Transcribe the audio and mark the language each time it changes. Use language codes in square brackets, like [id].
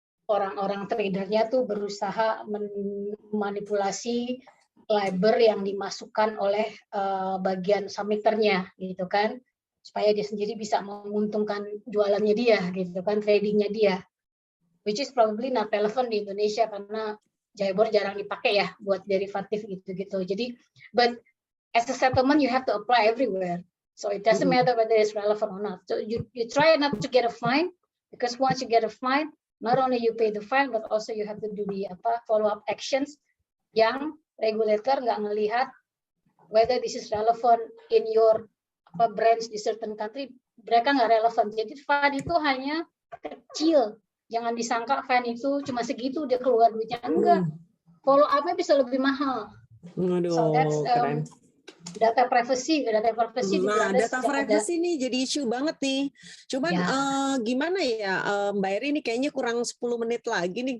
[id] orang-orang tradernya tuh berusaha memanipulasi LIBOR yang dimasukkan oleh bagian submitternya gitu kan, supaya dia sendiri bisa menguntungkan jualannya dia gitu kan, tradingnya dia, [en] which is probably not relevant [id] di Indonesia karena JIBOR jarang dipakai ya buat derivatif gitu-gitu. Jadi, [en] but as a settlement you have to apply everywhere, so it doesn't matter whether it's relevant or not. So you try not to get a fine, because once you get a fine, not only you pay the fine, but also you have to do the follow-up actions [id] yang regulator nggak ngelihat [en] whether this is relevant in your branch di certain country, [id] mereka nggak relevan. Jadi fine itu hanya kecil. Jangan disangka fine itu cuma segitu dia keluar duitnya, enggak. Follow up-nya bisa lebih mahal. [en] So that's data privacy [id] Nah, data privacy nih jadi isu banget nih. Cuman gimana ya Mbak Eri, ini kayaknya kurang 10 menit lagi nih.